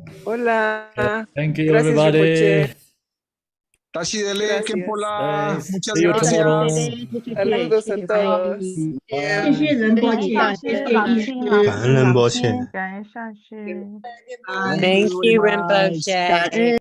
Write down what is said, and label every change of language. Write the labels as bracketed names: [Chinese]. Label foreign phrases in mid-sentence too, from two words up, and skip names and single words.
[Spanish] Hola. [English] Thank you, [Spanish] Gracias, [English] everybody. Rinpoche. [Tibetan] Tashidele, [Spanish] Gracias. [Tibetan] Kempola. [English] Thanks. [Spanish] Muchas [English] See you [Spanish] gracias. [English] tomorrow. [Spanish] Saludos a todos. [Chinese] 谢谢仁波切，谢谢医师，感恩仁波切。感恩上师。 [English] Bye. Thank you, Rinpoche.